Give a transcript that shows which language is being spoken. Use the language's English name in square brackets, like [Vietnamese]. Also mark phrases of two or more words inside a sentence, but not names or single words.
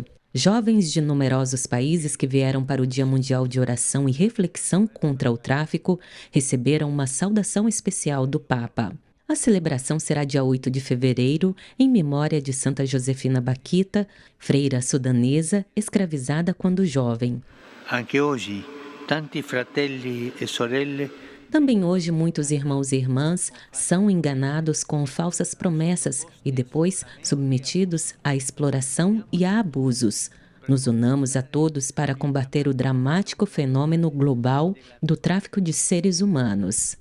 [Portuguese] Jovens de numerosos países que vieram para o Dia Mundial de Oração e Reflexão contra o Tráfico receberam uma saudação especial do Papa. A celebração será dia 8 de fevereiro, em memória de Santa Josefina Bakhita, freira sudanesa escravizada quando jovem. [Italian] Anche hoje, tanti fratelli e sorelle. [Portuguese] Também hoje muitos irmãos e irmãs são enganados com falsas promessas e depois submetidos à exploração e a abusos. Nos unamos a todos para combater o dramático fenômeno global do tráfico de seres humanos.